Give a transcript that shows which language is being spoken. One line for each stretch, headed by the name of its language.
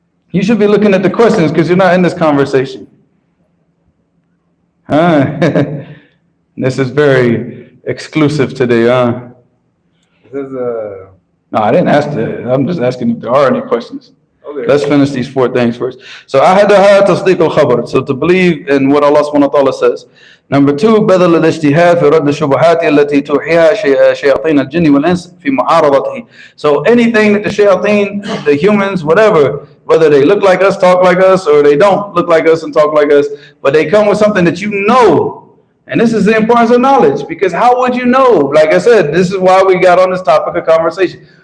English: You should be looking at the questions because you're not in this conversation. Huh? This is very exclusive today, huh? This is No, I didn't ask that. I'm just asking if there are any questions. okay. Let's finish these 4 things first. So
Arabic: ahadaha tasdiq al-khabar.
English: So to believe in what Allah subhanahu wa ta'ala says. Number 2,
Arabic: بدل الاجتهاد في رد الشبهات التي توحيها شياطين الجن والإنس في معارضته.
English: So anything that the shayateen, the humans, whatever, whether they look like us, talk like us, or they don't look like us and talk like us, but they come with something that you know. And this is the importance of knowledge, because how would you know? Like I said, this is why we got on this topic of conversation.